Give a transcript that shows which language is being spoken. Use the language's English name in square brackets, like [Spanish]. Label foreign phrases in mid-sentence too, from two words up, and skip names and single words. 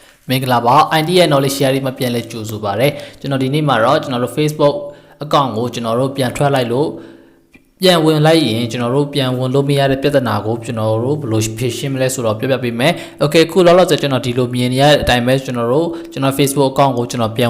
[Burmese] မင်္ဂလာပါ idea knowledge share မှာပြန်လဲကြိုဆိုပါရစေကျွန်တော်ဒီနေ့မှာတော့ကျွန်တော်တို့ Facebook account ကိုကျွန်တော်တို့ပြန်ထွက်လိုက်လို့ပြန်ဝင်လိုက်ရင်ကျွန်တော်တို့ပြန်ဝင်လို့မရတဲ့ပြဿနာကိုကျွန်တော်တို့ဘယ်လိုဖြေရှင်းမလဲဆိုတော့ပြပြပေးမယ် Okay ခုလောလောဆယ်ကျွန်တော်ဒီလိုမြင်နေရတဲ့အတိုင်းပဲကျွန်တော် Facebook account ကိုကျွန်တော်ပြန်